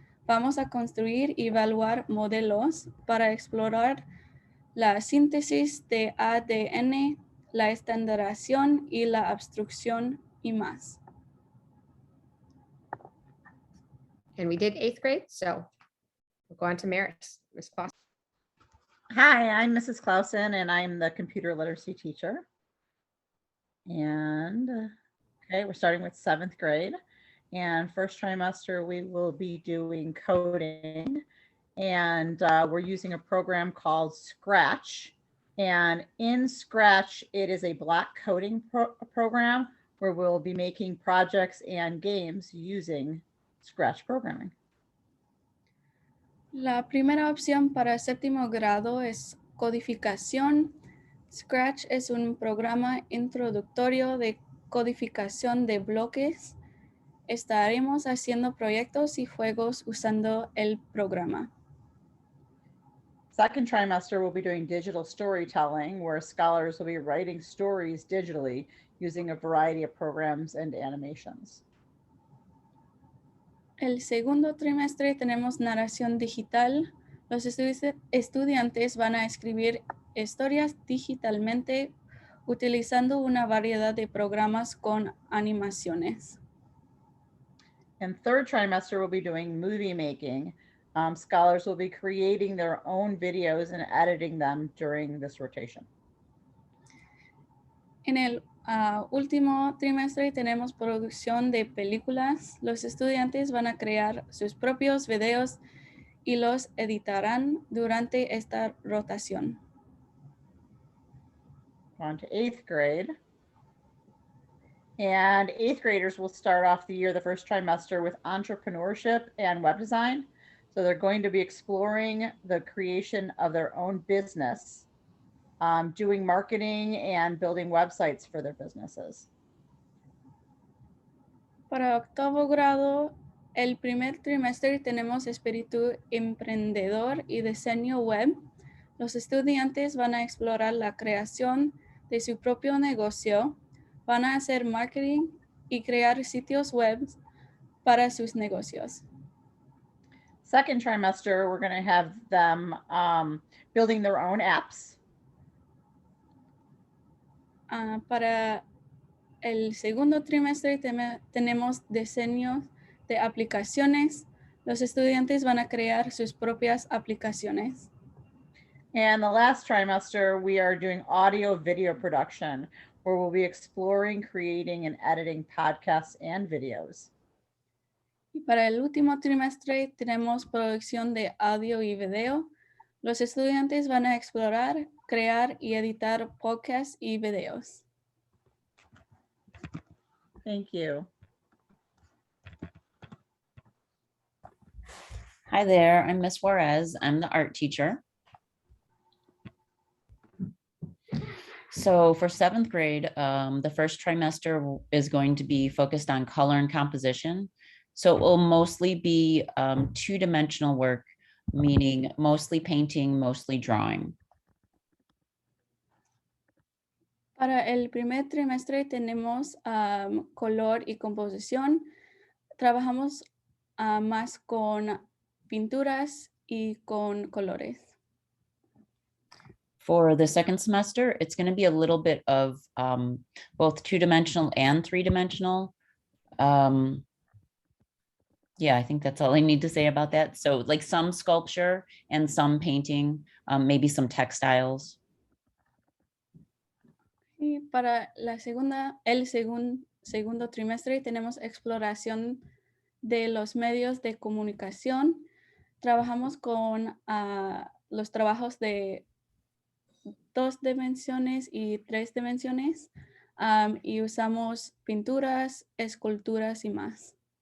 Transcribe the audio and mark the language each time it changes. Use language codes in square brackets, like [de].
[es] Vamos a construir y evaluar modelos para explorar la síntesis de ADN, la estandarización y la abstracción y más. [en] And we did 8th grade, so we'll go on to Maris. Ms. Clausen. Hi, I'm Mrs. Clausen, and I'm the computer literacy teacher. And okay, we're starting with 7th grade. And first trimester, we will be doing coding. And we're using a program called Scratch. And in Scratch, it is a block coding program where we'll be making projects and games using Scratch programming. [es] La primera opción para séptimo grado es codificación. Scratch es un programa introductorio de codificación de bloques. Estaremos haciendo proyectos y juegos usando el programa. [en] Second trimester, we'll be doing digital storytelling, where scholars will be writing stories digitally using a variety of programs and animations. [es] El segundo trimestre tenemos narración digital. Los estudiantes van a escribir historias digitalmente utilizando una variedad de programas con animaciones. [en] And third trimester, we'll be doing movie making. Scholars will be creating their own videos and editing them during this rotation. [es] En el último trimestre tenemos producción de películas. Los estudiantes van a crear sus propios videos y los editarán durante esta rotación. [en] On to 8th grade. And 8th graders will start off the year, the first trimester, with entrepreneurship and web design. So they're going to be exploring the creation of their own business, doing marketing and building websites for their businesses. [es] Para octavo grado, el primer trimestre tenemos espíritu emprendedor y diseño web. Los estudiantes van a explorar la creación de su propio negocio, van a hacer marketing y crear sitios web para sus negocios. [en] Second trimester, we're going to have them building their own apps. [es] Para el segundo trimestre tenemos diseño de aplicaciones. Los estudiantes van a crear sus propias aplicaciones. [en] And the last trimester, we are doing audio video production, where we'll be exploring, creating, and editing podcasts and videos. [es] Y para el último trimestre tenemos producción de audio y video. Los estudiantes van a explorar, crear y editar podcasts y videos. [en] Thank you. Hi there, I'm Miss Juarez. I'm the art teacher. So for 7th grade, the first trimester is going to be focused on color and composition. So it will mostly be two-dimensional work, meaning mostly painting, mostly drawing. [es] Para el primer trimestre tenemos color y composición. Trabajamos más con pinturas y con colores. [en] For the second semester, it's going to be a little bit of both two-dimensional and three-dimensional. Yeah, I think that's all I need to say about that. So like some sculpture and some painting, maybe some textiles. [es] Y para el segundo trimestre tenemos exploración de los medios de comunicación. Trabajamos con los trabajos de 2 dimensiones y 3 dimensiones y usamos pinturas, esculturas y más.